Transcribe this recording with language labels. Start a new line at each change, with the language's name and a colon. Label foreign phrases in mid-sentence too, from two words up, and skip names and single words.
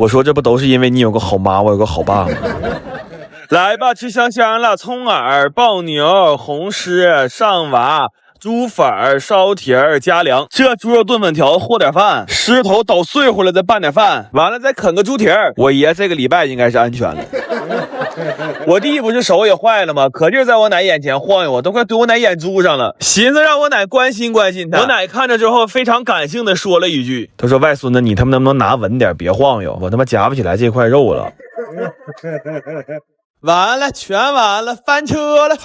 Chinese: 我說這不都是因為你有個好媽，我有個好爸嗎？來吧，吃香香了，蔥耳、爆牛、紅獅、上娃、 豬粉、燒蹄、加涼，這豬肉燉粉條和點飯，獅頭搗碎乎了再拌點飯，完了再啃個豬蹄。我爺這個禮拜應該是安全了。我弟不是手也壞了嗎？可勁在我奶眼前晃悠，我都快對我奶眼珠上了，尋思讓我奶關心關心他。我奶看着之後非常感性的說了一句，他說外孫子你他媽能不能拿穩點，別晃悠，我他媽夾不起來這塊肉了。完了，全完了，翻車了。